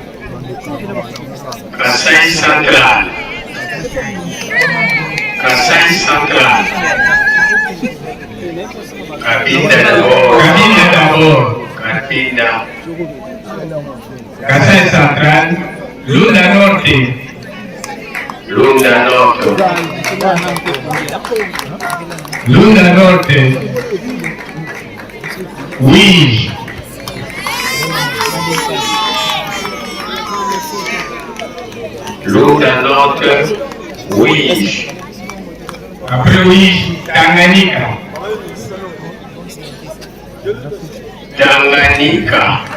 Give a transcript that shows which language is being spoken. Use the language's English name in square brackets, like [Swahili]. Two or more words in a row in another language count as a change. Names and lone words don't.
[French] Kasai Central, Kasai Central, Cabinda d'abord, Cabinda, Kasai Central, Lunda Norte, Lunda Norte, oui. Lunda Norte, oui. Après oui, Tanganyika. Tanganyika.